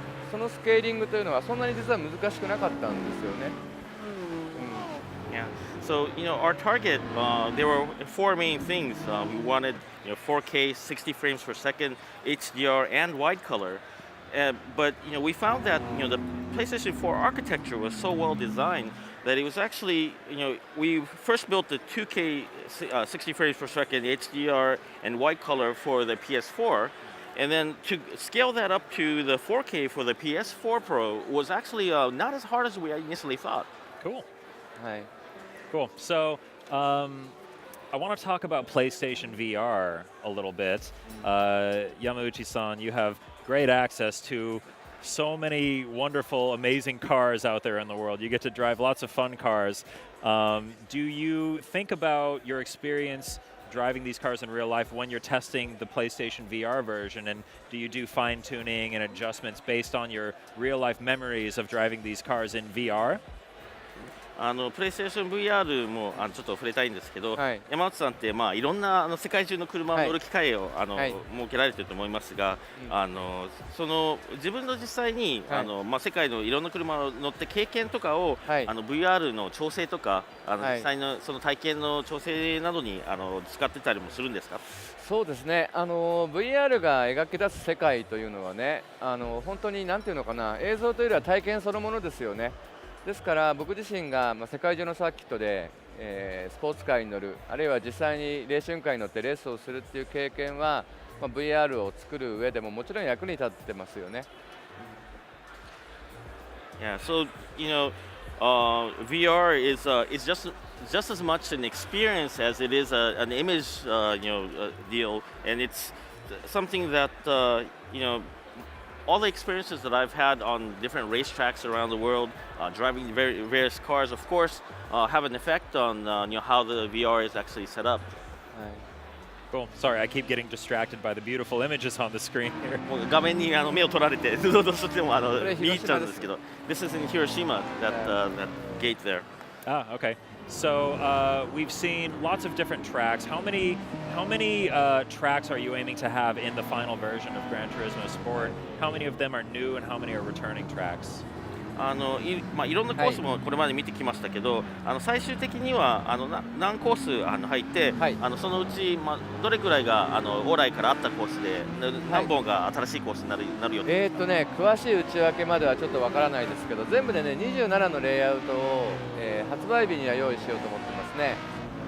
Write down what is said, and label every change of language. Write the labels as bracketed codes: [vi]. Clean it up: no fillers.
[ja] そのスケーリングというのはそんなに実は難しくなかったんですよね。 [en] Yeah. So our target, there were four main things. We wanted 4K, 60 frames per second, HDR, and wide color. But we found that the PlayStation 4 architecture was so well designed that it was actually we first built the 2K 60 frames per second HDR and wide color for the PS4. And then to scale that up to the 4K for the PS4 Pro was actually not as hard as we initially thought. Cool. Hi. Cool. So I want to talk about PlayStation VR a little bit. Yamauchi-san, you have great access to so many wonderful, amazing cars out there in the world. You get to drive lots of fun cars. Do you think about your experience driving these cars in real life when you're testing the PlayStation VR version, and do you do fine-tuning and adjustments based on your real-life memories of driving these cars in VR? [ja] プレイステーション VR もちょっと触れたいんですけど、はい、山内さんって、いろんな世界中の車を乗る機会を、はい、設けられていると思いますが、その自分の実際に、はい、世界のいろんな車を乗って経験とかを、はい、 VR の調整とかはい、実際のその体験の調整などに使ってたりもするんですか？そうですね、VR が描き出す世界というのはね、本当に何ていうのかな、映像というよりは体験そのものですよね。ですから僕自身が、世界中のサーキットで、スポーツカーに乗る、あるいは実際にレーシングカーに乗ってレースをするっていう経験は、VR を作る上でももちろん役に立ってますよね。 [en] Yeah, so VR is just as much an experience as it is an image deal, and it's something that all the experiences that I've had on different racetracks around the world, driving various cars, of course, have an effect on how the VR is actually set up. [ja] はい、 [en] Cool. Sorry, I keep getting distracted by the beautiful images on the screen here. [ja] もう画面に目を取られてどうしてもこれ見入っちゃうん広島です。ですけど、 [en] This is in Hiroshima, that gate there. Ah, okay. So we've seen lots of different tracks. How many tracks are you aiming to have in the final version of Gran Turismo Sport? How many of them are new and how many are returning tracks? [ja] いろんなコースもこれまで見てきましたけど、最終的には何コース入って、はい、そのうち、どれくらいが往来からあったコースで、何本が新しいコースになる予定ですか？詳しい内訳まではちょっとわからないですけど、全部でね27のレイアウトを、発売日には用意しようと思ってますね。